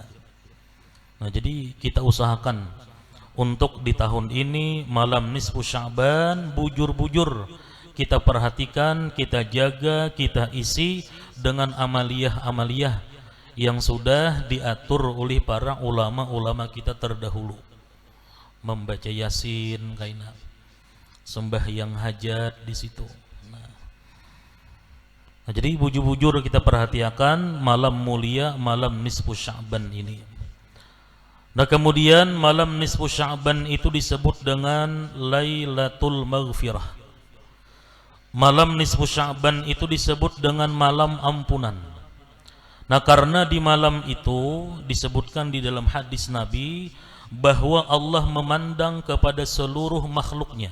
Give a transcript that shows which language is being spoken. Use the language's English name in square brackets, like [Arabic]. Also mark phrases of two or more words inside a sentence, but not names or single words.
[Indonesian] Nah jadi kita usahakan untuk di tahun ini malam nisfu Sya'ban bujur-bujur kita perhatikan, kita jaga, kita isi dengan amaliyah-amaliyah yang sudah diatur oleh para ulama-ulama kita terdahulu. Membaca Yasin, kaina sembahyang hajat di situ. Nah, jadi bujur-bujur kita perhatikan malam mulia, malam nisfu Sya'ban ini. Nah kemudian malam nisfu Sya'ban itu disebut dengan [Arabic] ليلة المغفرة. [Indonesian] Malam nisfu Sya'ban itu disebut dengan malam ampunan. Nah karena di malam itu disebutkan di dalam hadis Nabi bahwa Allah memandang kepada seluruh makhluknya.